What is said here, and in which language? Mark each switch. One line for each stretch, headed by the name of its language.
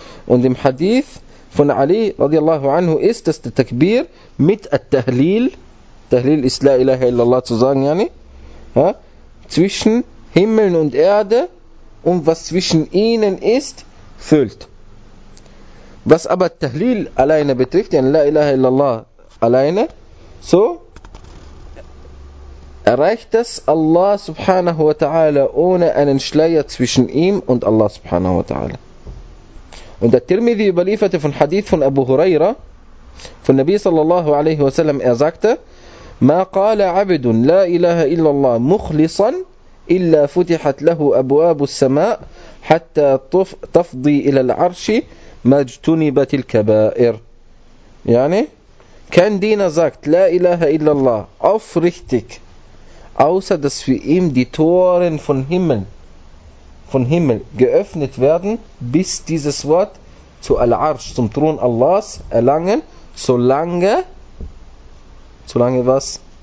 German: Und im Hadith von Ali radiallahu anhu ist, dass der Takbir mit At-Tahlil, Tahlil ist La ilaha illallah zu sagen, yani, ja, zwischen Himmeln und Erde und was zwischen ihnen ist, füllt. Was aber Tahlil alleine betrifft, yani La ilaha illallah alleine, so erreicht das Allah subhanahu wa ta'ala ohne einen Schleier zwischen ihm und Allah subhanahu wa ta'ala. Und der Tirmidhi überlieferte von Hadith von Abu Huraira, von Nabi sallallahu alaihi wa sallam, er sagte,
Arabic: ما قال عبد لا إله إلا الله مخلصا إلا فتحت له أبواب السماء حتى تفضي إلى العرش ما اجتنبت الكبائر. يعني كان دينا
German: sagt
Arabic: لا إله إلا الله
German: aufrichtig, außer dass für ihm die Toren von Himmel geöffnet werden, bis dieses Wort zu Al-Arsch, zum Thron Allahs erlangen, solange was?